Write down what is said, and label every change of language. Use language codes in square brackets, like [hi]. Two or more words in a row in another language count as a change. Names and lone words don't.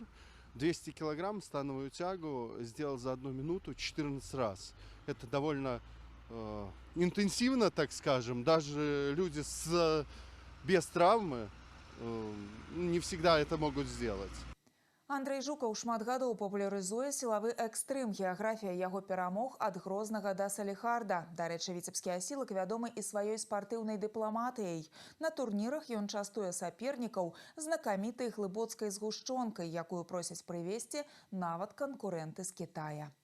[ru] 200 килограмм становую тягу сделал за 1 минуту 14 раз. Это довольно интенсивно, так скажем. Даже люди без травмы не всегда это могут сделать. [be] Андрей Жукаў шмат гадоў папулярызуе сілавы экстрым. Геаграфія яго перамог ад Грознага да Саліхарда. Дарэчы, віцебскі асілак вядомы і сваёй спартыўнай дыпламатыяй. На турнірах ён частуе сапернікаў знакамітай глыбоцкай згушчонкай, якую просяць прывезці нават канкурэнты з Кітая.